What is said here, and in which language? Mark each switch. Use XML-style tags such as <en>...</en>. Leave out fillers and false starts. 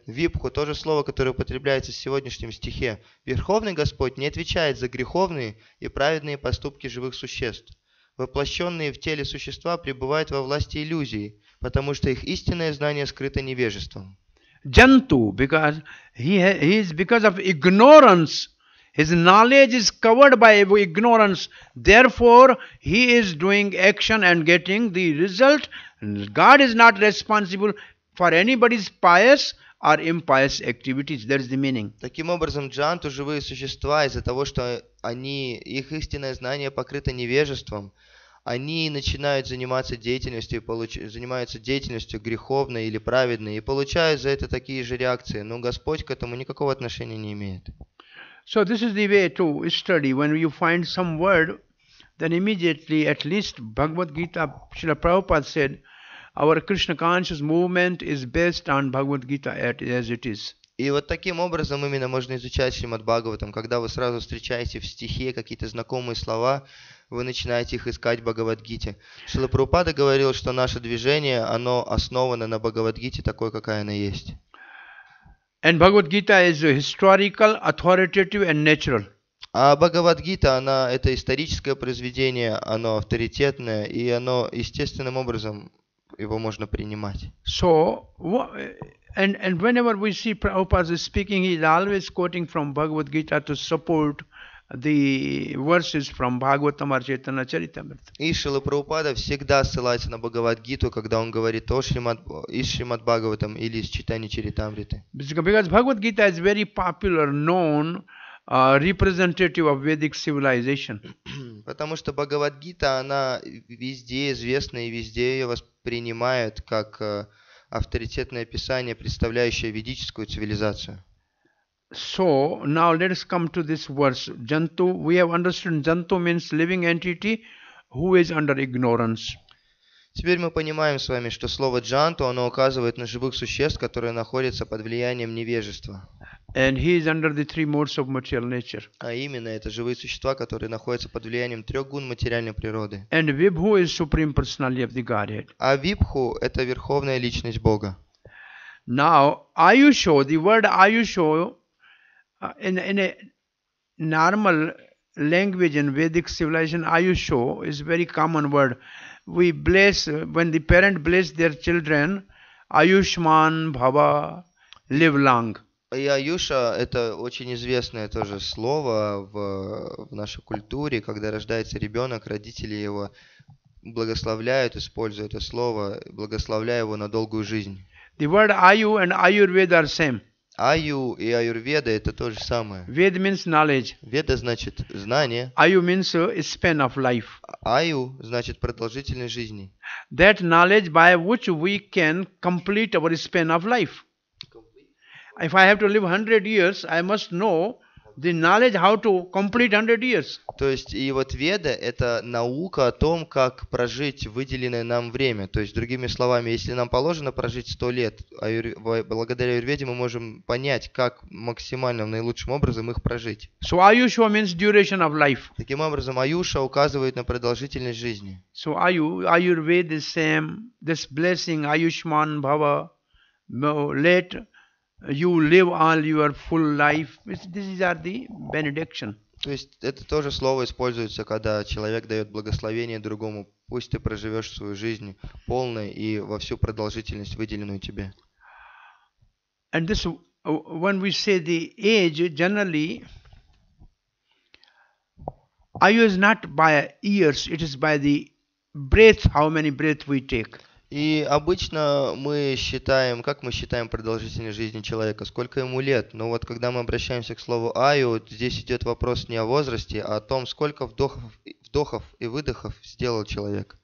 <ru>Випху, то же слово, которое употребляется в сегодняшнем стихе. Верховный Господь не отвечает за греховные и праведные поступки живых существ. Воплощенные в теле существа пребывают во власти иллюзии, потому что их истинное знание скрыто невежеством.</ru> <en>Jantu, because he is because of ignorance. His knowledge is covered by ignorance. Therefore, he is doing action and getting the result. God is not responsible for anybody's pious or impious activities. That is the meaning.</en> <ru>Таким образом, джанту, живые существа, из-за того, что их истинное знание покрыто невежеством, они начинают заниматься деятельностью, занимаются деятельностью греховной или праведной и получают за это такие же реакции. Но Господь к этому никакого отношения не имеет.</ru> <en>So this is the way to study. When you find some word, then immediately, at least Bhagavad Gita, Srila Prabhupada said, our Krishna conscious movement is based on Bhagavad Gita as it is.</en> <ru>И вот таким образом именно можно изучать Шримад-Бхагаватам. Когда вы сразу встречаете в стихе какие-то знакомые слова, вы начинаете их искать в Бхагавад-гите. Шрила Прабхупада говорил, что наше движение, оно основано на Бхагавад-гите такой, какая она есть.</ru> <en>And Bhagavad Gita is historical, authoritative and natural.</en> <ru>А Бхагавад-гита, это историческое произведение, оно авторитетное, и оно естественным образом его можно принимать.</ru> <en>So, and whenever we see Prabhupada speaking, he is always quoting from Bhagavad Gita to support the verses from Bhagavatam or Chaitanya Charitamrita.</en> <ru>И Шрила Прабхупада всегда ссылается на Бхагавад-гиту, когда он говорит из Шримад-Бхагаватам или из Чайтанья Чаритамриты.</ru> <en>Because Bhagavad Gita is very popular, known, representative of Vedic civilization.</en> <ru>Потому что Бхагавад-гита, она везде известна и везде ее воспринимают как авторитетное писание, представляющее ведическую цивилизацию.</ru> <en>So now let us come to this verse. Jantu, we have understood Jantu means living entity who is under ignorance.</en> <ru>Теперь мы понимаем с вами, что слово джанту, оно указывает на живых существ, которые находятся под влиянием невежества.</ru> <en>And he is under the three modes of material nature.</en> <ru>А именно, это живые существа, которые находятся под влиянием трех гун материальной природы.</ru> <en>And Vibhu is supreme personality of the Godhead.</en> <ru>А Вибху – это верховная личность Бога.</ru> <en>Now, Ayusho, the word Ayusho, in a normal language in Vedic civilization, Ayusho is a very common word. We bless, when the parent bless their children,</en> <sa>Ayushman Bhava,</sa> <en>live long.</en> <ru>И Аюша – это очень известное тоже слово в нашей культуре. Когда рождается ребенок, родители его благословляют, используют это слово, благословляя его на долгую жизнь.</ru> <en>The word Ayu and Ayurveda are same.</en> <ru>Аю и Аюрведа – это то же самое.</ru> <en>Ved means knowledge.</en> <ru>Веда значит знание.</ru> <en>Ayu means span of life.</en> <ru>Аю значит продолжительность жизни.</ru> <en>That knowledge by which we can complete our span of life. If I have to live 100 years, I must know the knowledge how to complete 100 years.</en> <ru>То есть, и вот Веда – это наука о том, как прожить выделенное нам время. То есть, другими словами, если нам положено прожить 100 лет, благодаря Аюрведе мы можем понять, как максимально, наилучшим образом их прожить.</ru> <en>So Ayusha means duration of life.</en> <ru>Таким образом, Аюша указывает на продолжительность жизни.</ru> <en>So Ayurveda is same. This blessing,</en> <sa>Ayushman Bhava,</sa> <en>let you live all your full life. These are the benediction.</en> <ru>То есть это тоже слово используется, когда человек дает благословение другому. Пусть ты проживешь свою жизнь полной и во всю продолжительность, выделенную тебе.</ru> <en>And this, when we say the age, generally, Ayu is not by years, it is by the breath, how many breaths we take.</en> <ru>И обычно мы считаем, как мы считаем продолжительность жизни человека, сколько ему лет. Но вот когда мы обращаемся к слову аю, здесь идет вопрос не о возрасте, а о том, сколько вдохов и выдохов сделал человек.</ru>